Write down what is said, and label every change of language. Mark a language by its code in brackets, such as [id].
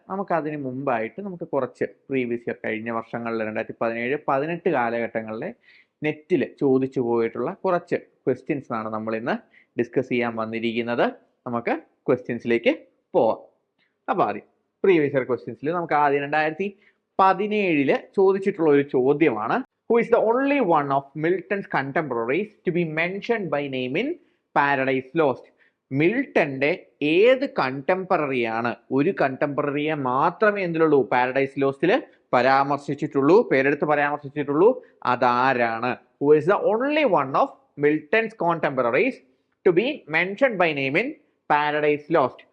[ml] നമുക്കതിന് മുമ്പായിട്ട് നമുക്ക് കുറച്ച് പ്രീവിയസ് ഇയർ കഴിഞ്ഞ വർഷങ്ങളിൽ 2017, 18 കാലഘട്ടങ്ങളിലെ നെറ്റിൽ ചോദിച്ചു പോയിട്ടുള്ള കുറച്ച് ക്വസ്റ്റ്യൻസ് ആണ് നമ്മൾ ഇന്ന് ഡിസ്കസ് ചെയ്യാൻ വന്നിരിക്കുന്നത്. നമുക്ക് ക്വസ്റ്റ്യൻസിലേക്ക് പോവാം. അപ്പോൾ ആദ്യം പ്രീവിയസ് ഇയർ ക്വസ്റ്റ്യൻസിൽ നമുക്ക് ആദ്യം 2017 ചോദിച്ചിട്ടുള്ള ഒരു ചോദ്യമാണ്. [en] Who is the only one of Milton's contemporaries to be mentioned by name in Paradise Lost? [ml] മിൽട്ടന്റെ ഏത് കണ്ടംപററിയാണ്, ഒരു കണ്ടംപററിയെ മാത്രമേ എന്തിലുള്ളൂ, പാരഡൈസ് ലോസ്റ്റിൽ പരാമർശിച്ചിട്ടുള്ളൂ, പേരെടുത്ത് പരാമർശിച്ചിട്ടുള്ളൂ, അതാരാണ്? [en] Who is the only one of Milton's contemporaries to be mentioned by name in Paradise Lost?